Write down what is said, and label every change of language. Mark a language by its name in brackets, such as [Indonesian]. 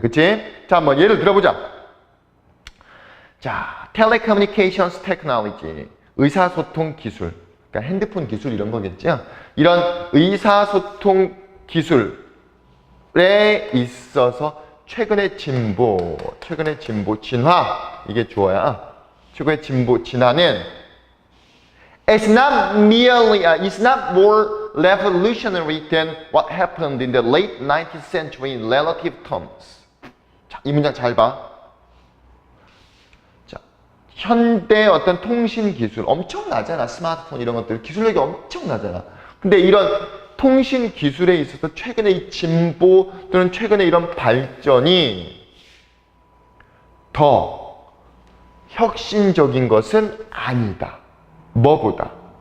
[Korean] 그치? 자, 한번 예를 들어보자. 자, telecommunications technology. 의사소통 기술, 그러니까 핸드폰 기술 이런 거겠죠. 이런 의사소통 기술에 있어서 최근의 진보, 진화, 이게 주어야. 최근의 진보, 진화는 [English] it's not more revolutionary than what happened in the late 19th century in relative terms. [Korean] 자, 이 문장 잘 봐. 현대 어떤 통신 기술 엄청나잖아. 스마트폰 이런 것들 기술력이 엄청나잖아. 근데 이런 통신 기술에 있어서 최근의 이 진보 또는 최근의 이런 발전이 더 혁신적인 것은 아니다. 뭐보다?